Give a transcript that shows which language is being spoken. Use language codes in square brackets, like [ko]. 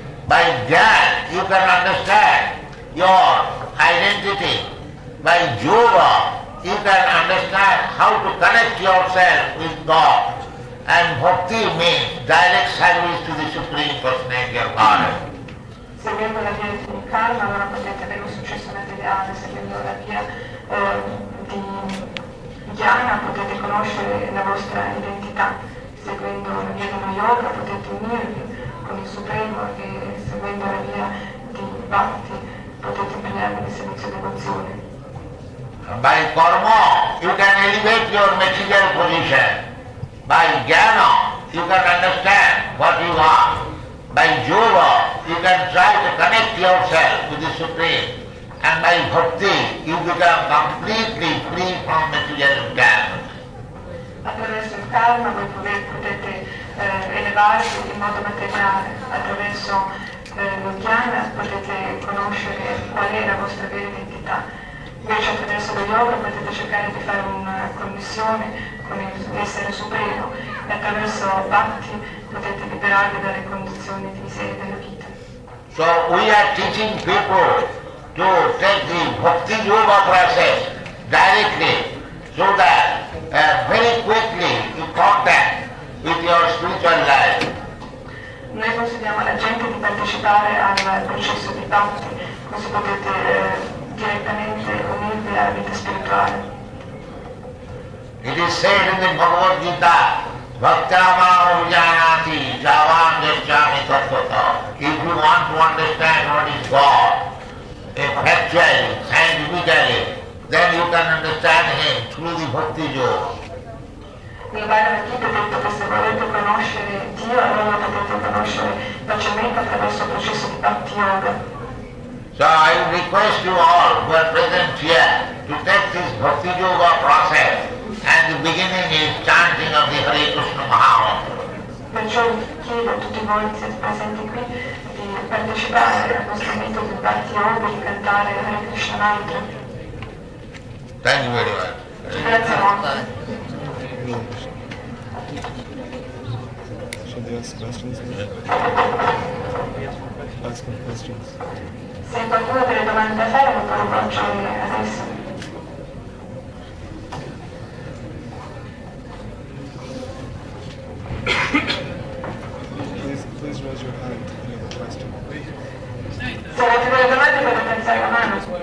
[en] By jnana, you can understand your identity. By yoga, you can understand how to connect yourself with God. And bhakti means direct service to the Supreme Personality of Godhead. [it] Seguendo la via di karma, allora potete avere un successo materiale. Seguendo la via di jnana potete conoscere la vostra identità. Seguendo la via dello yoga potete unirvi con il Supremo e seguendo la via di bhakti potete impegnarvi nel servizio devozione. [en] By karma, you can elevate your material position. By jnana, you can understand what you are. By yoga, you can try to connect yourself with the Supreme. And by bhakti, you become completely free from material environment. [it] Attraverso il karma voi potete elevarvi in modo materiale, attraverso lo jnana potete conoscere qual è la vostra vera identità. Invece attraverso lo yoga potete cercare di fare una connessione con l'essere supremo e attraverso bhakti potete liberarvi dalle condizioni di miseria della vita. [en] So we are teaching people to take the bhakti yoga process directly so that very quickly you contact with your spiritual life. [it] Noi consigliamo alla gente di partecipare al processo di bhakti, così potete direttamente unirvi alla vita spirituale. [en] It is said in the Bhagwat Geeta, [sa] Bhaktamam Janati Javam Jachami Tattvata. [en] If you want to understand what is God, factually, scientifically, then you can understand Him through the Bhakti Yoga. [it] Nel Bhagavad Gita è detto che se volete conoscere Dio, allora potete conoscere facilmente attraverso il processo di Bhakti Yoga. [en] So I request you all who are present here to take this Bhakti Yoga process, and the beginning is chanting of the Hare Krishna Mahamantra. [it] Perciò chiedo a tutti voi che siete presenti qui di partecipare al nostro metodo di Bhakti Yoga, di cantare Hare Krishna Mantra. [en] Thank you very much. [it] Grazie molto. [en] Should they ask questions? Ask them questions. [it] Se qualcuno ha delle domande da fare, lo può rivolgere adesso. [en] Please raise your hand if you have a question. [it] Se avete delle domande potete alzare la mano.